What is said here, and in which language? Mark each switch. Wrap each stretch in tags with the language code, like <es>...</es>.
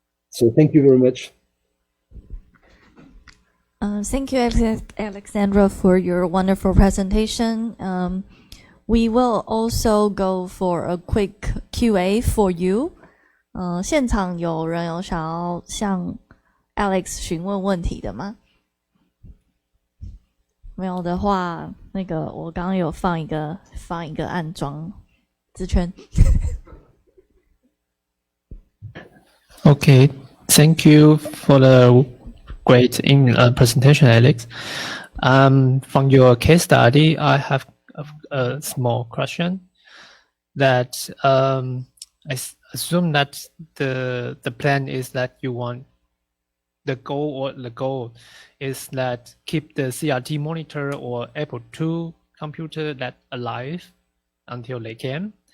<en>So thank you very much. Thank you, Alexandra, for your wonderful presentation. We will also go for a quick Q&A for you.</en> <zh>现场有人有想要向 Alex 询问问题的吗？没有的话，那个我刚刚有放一个暗装资圈。</zh> <en>Okay, thank you for the great presentation, Alex. From your case study, I have a small question that I assume that the plan is that you want the goal is that keep the CRT monitor or Apple II computer that alive until they can.</en>